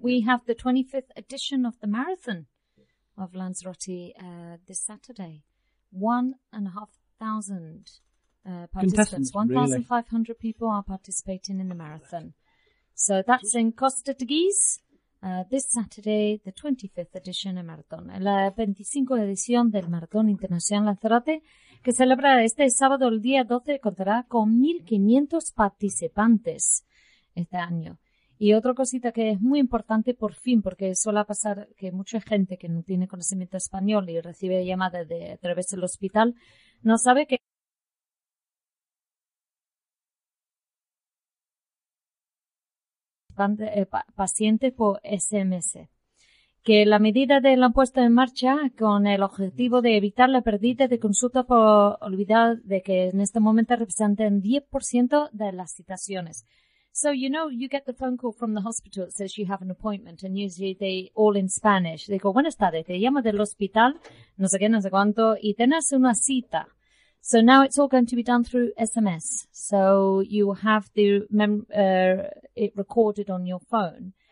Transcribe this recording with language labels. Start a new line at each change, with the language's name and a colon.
English: We have the 25th edition of the marathon of Lanzarote this Saturday. 1,500 participants. 1,500 really? People are participating in the marathon. So that's in Costa de Guise this Saturday, the 25th edition of marathon.
Spanish: La
English: 25th edition
Spanish: del Maratón Internacional Lanzarote. Que celebra este sábado el día 12 contará con 1,500 participantes este año. Y otra cosita que es muy importante por fin, porque suele pasar que mucha gente que no tiene conocimiento español y recibe llamadas de a través del hospital, no sabe que... pacientes por SMS. Que la medida de la puesta en marcha con el objetivo de evitar la pérdida de consulta por olvidar de que en este momento representan 10% de las citaciones.
English: So, you know, you get the phone call from the hospital that says you have an appointment and usually they all in Spanish. They go,
Spanish: buenas tardes, te llamo del hospital, no sé qué, no sé cuánto, y tenés una cita.
English: So now it's all going to be done through SMS. So you have the it recorded on your phone.